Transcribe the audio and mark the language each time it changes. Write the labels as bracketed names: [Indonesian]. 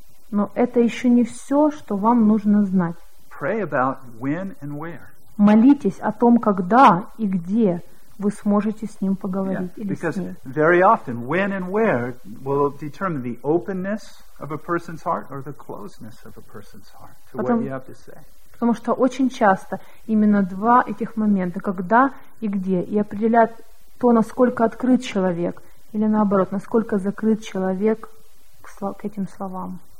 [Russian] Но это еще не все, что вам нужно знать. [English] Pray about when and where. [Russian] Молитесь о том, когда и где вы сможете с ним поговорить или с ней. [English] Because very often when and where will determine the openness of a person's heart or the closeness of a person's heart to what you have to say. [Russian] Потому что очень часто именно два этих момента, когда и где, и определяют то, насколько открыт человек или наоборот, насколько закрыт человек к этим словам.